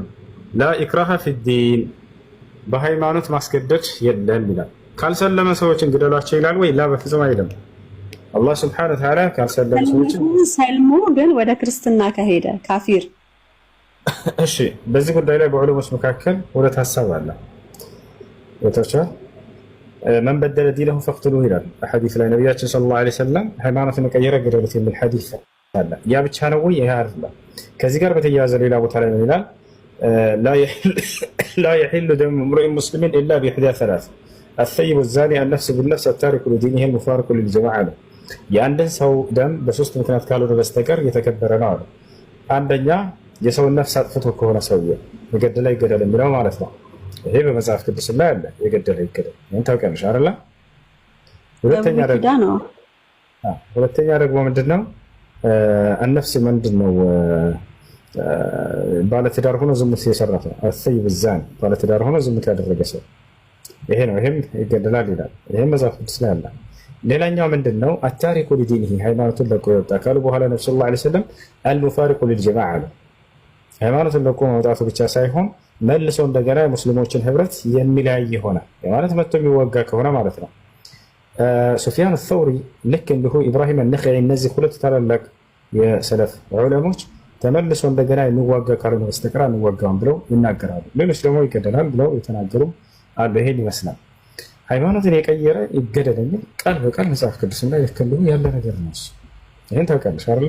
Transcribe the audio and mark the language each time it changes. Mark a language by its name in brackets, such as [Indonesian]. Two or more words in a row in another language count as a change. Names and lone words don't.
[Arabic] لا إكراه في الدين [Amharic] በሃይማኖት ማስገደድ የለም ይላል። ካልሰለመ ሰዎችን ግደሏቸው ይላል ወይ? ላ በፍጹም አይልም። አላህ [Arabic] سبحانه وتعالى [Amharic] ካልሰለመ ሰዎችን ሰልሞ ግን ወደ ክርስትና ከሄደ ካፊር። እሺ በዚህ ጉዳይ ላይ በዑለሞች መካከል ሁለት ሀሳብ አለ። ወተቻ [Arabic] من بدل دينه فاقتلوه [Amharic] ይላል ሐዲስ ላይ ነብያችን [Arabic] صلى الله عليه وسلم [Amharic] ሃይማኖትን ቀየረ ገደሉት የሚል ሐዲስ አለ። ያ ብቻ ነው ወይ? ይሄ አይደለም። ከዚህ ጋር በተያያዘ ሌላ ቦታ ላይ ነው ይላል [Arabic] لا يحل دم امرئ مسلم الا باحدى ثلاث الثيب الزاني النفس بالنفس التارك لدينه المفارق للجماعه [Amharic] ነው። የአንድን ሰው ደም በሶስት ምክንያት ካልሆነ በስተቀር የተከበረ ነው አለ። አንደኛ የሰውን ነፍስ አጥፍቶ ከሆነ ሰውዬው የገደለ ይገደል የሚለው ማለት ነው። ይሄ በመጽሐፍ ቅዱስ ላይ አለ። የገደለ ይገደል ምን ታውቂያለሽ አይደል? ሁለተኛ ደግሞ ምንድነው النفس ምንድነው ባለትዳር ሆኖ ዝሙት የሰራ ሰው [Arabic] الثيب الزاني [Amharic] ባለትዳር ሆኖ ዝሙት ያደረገ ሰው ይሄ ነው። ይሄም ይገደላል ይላል። ይሄም መጽሐፍ ቅዱስ ላይ አለ። ሌላኛው ምንድነው [Arabic] التارك لدينه [Amharic] ሃይማኖቱን ለቆ የወጣ ካሉ በኋላ ነብዩ [Arabic] صلى الله عليه وسلم المفارق للجماعه [Amharic] ሃይማኖቱን ለቆ መውጣቱ ብቻ ሳይሆን መልሶ እንደገና የሙስሊሞችን ህብረት የሚለያይ ይሆናል ማለት መጥቶ የሚወጋ ከሆነ ማለት ነው። ሱፊያን አልተውሪ ልክ እንዲሁ ኢብራሂም አልነኸዒ እነዚህ ሁለት ታላላቅ የሰለፍ ዑለሞች ተመልሶ እንደገና የሚዋጋ ካልሆነ በስተቀር አንዋጋም ብለው ይናገራሉ። ሌሎች ደግሞ ይገደላል ብለው የተናገሩ አሉ። ይሄን ይመስላል። ሃይማኖትን የቀየረ ይገደል የሚል ቃል በቃል መጽሐፍ ቅዱስም ላይ ልክ እንዲሁ ያለ ነገር ነው። ይሄን ታውቃለሽ አይደል?